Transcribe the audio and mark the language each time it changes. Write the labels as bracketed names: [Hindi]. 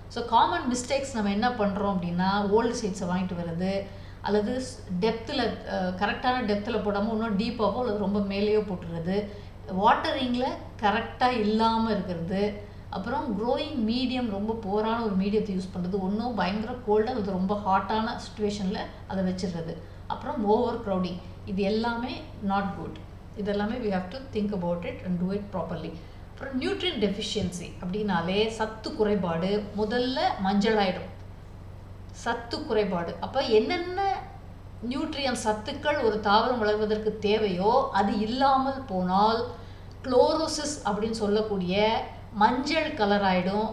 [Tamil] So common mistakes நம்ம என்ன பண்ணுறோம் அப்படின்னா, ஓல்டு சீட்ஸை வாங்கிட்டு வருது, அல்லது டெப்த்தில் கரெக்டான டெப்த்தில் போடாமல் இன்னும் டீப்பாகவோ அல்லது ரொம்ப மேலேயோ போட்டுறது, வாட்டரிங்கில் கரெக்டாக இல்லாமல் இருக்கிறது, அப்புறம் க்ரோயிங் மீடியம் ரொம்ப போரான ஒரு மீடியத்தை யூஸ் பண்ணுறது, ஒன்றும் பயங்கர கோல்டாக அல்லது ரொம்ப ஹாட்டான சுச்சுவேஷனில் அதை வச்சிடுறது, அப்புறம் ஓவர் க்ரௌடிங், இது எல்லாமே நாட் குட். இதெல்லாமே [English] we have to think about it and do it properly. [Tamil] அப்புறம் நியூட்ரியன்ட் டெஃபிஷியன்சி அப்படின்னாலே சத்து குறைபாடு, முதல்ல மஞ்சள் ஆகிடும், சத்து குறைபாடு. அப்போ என்னென்ன நியூட்ரியன் சத்துக்கள் ஒரு தாவரம் வளர்வதற்கு தேவையோ அது இல்லாமல் போனால் குளோரோசிஸ் அப்படின்னு சொல்லக்கூடிய மஞ்சள் கலர் ஆகிடும்.